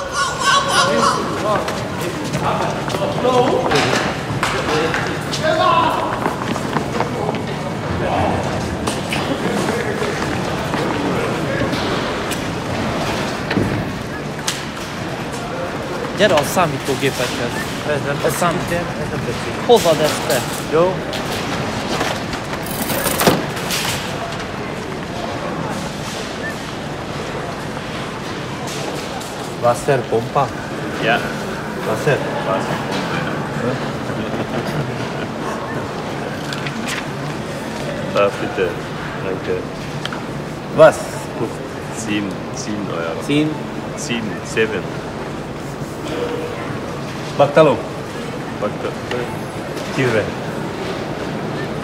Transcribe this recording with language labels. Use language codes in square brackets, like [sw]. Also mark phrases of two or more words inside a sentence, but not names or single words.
[hu] Gyere a számítógépekhez. Ez nem tetszik. Hozad ezt te. Jó? Wasserpumpa? [de] Ja. Wasser? Bitte. Danke. Was? 7 Euro. 10? 7. [rom] Baktaló? Bakta. [hu] Kívül.